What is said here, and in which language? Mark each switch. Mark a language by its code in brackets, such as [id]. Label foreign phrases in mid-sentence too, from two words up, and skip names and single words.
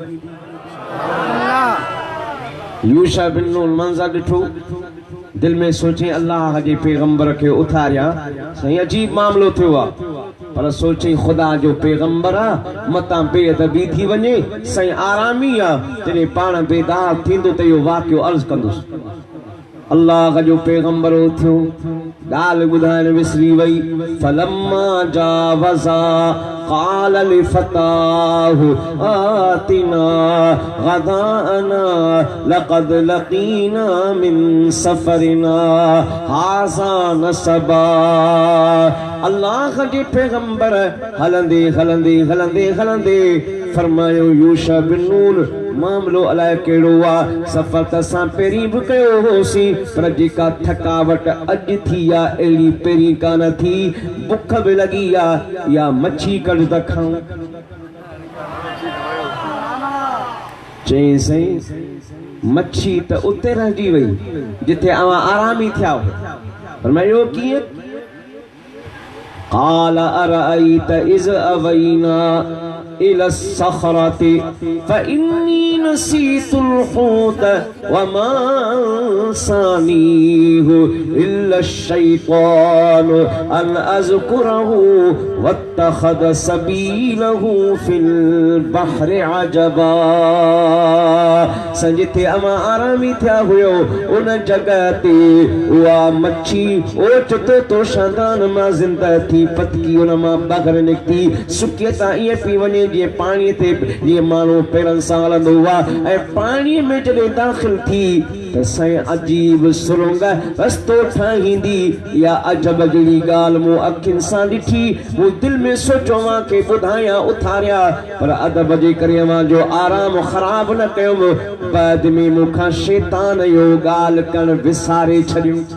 [sd] यूशा बिन नून मंज़र ॾिठो दिल में सोचे अल्लाह जे पैगंबर के उथारिया सही अजीब मामलो थियो आ पर सोचे खुदा जो पैगंबर आ मता बेअदबी थी वने सही आरामी आ जने पाण बेदार थींदो त यो वाक़ियो अर्ज़ कंदुस। अल्लाह जो पैगंबर थियो गाल बुधान विसरी वई [ar] فلما جاوزا قال لفتاه آتنا غداءنا لقد لقينا من سفرنا هذا نصبا. [sd] अल्लाह जे पैगंबर हलंदे हलंदे हलंदे हलंदे फरमायो यूशा बिन नून मामलो अलाए कहिड़ो आहे सफ़र त असां पहिरीं बि कयो होसीं पर जेका थकावट अॼु थी आहे अहिड़ी पहिरीं कान थी बुख बि लॻी आहे या मच्छी कढ त खाऊं। चई साईं मच्छी त उते रहिजी वई जिथे अवां आरामी थिया हो फरमायो कीअं [ar] قال أرأيت إذ أوينا إلى الصخرة فإني نسيت الحوت وما أنسانيه إلا الشيطان أن أذكره واتخذ سبيله في البحر عجبا. [sd] जिथे अवां आरामी थिया हुयो उन जगह ते उहा मच्छी ओचितो तोशादान मां ज़िंदा थी पतकी उन मां ॿाहिरि निकिती सुकीअ तां ईअं पई वञे जीअं पाणीअ ते जीअं माण्हू पेरनि सां हलंदो हुआ ऐं पाणीअ में जॾहिं दाख़िल थी त साईं अजीब सुरंग रस्तो ठाहींदी या अजब जहिड़ी ॻाल्हि मूं अखियुनि सां ॾिठी मूं दिलि में सोचियो मां खे ॿुधायां उथारिया पर अदब जे करे मां जो आराम ख़राब न कयुमि बाद में मूंखां शैतान यो ॻाल्हि करणु विसारे छॾियो।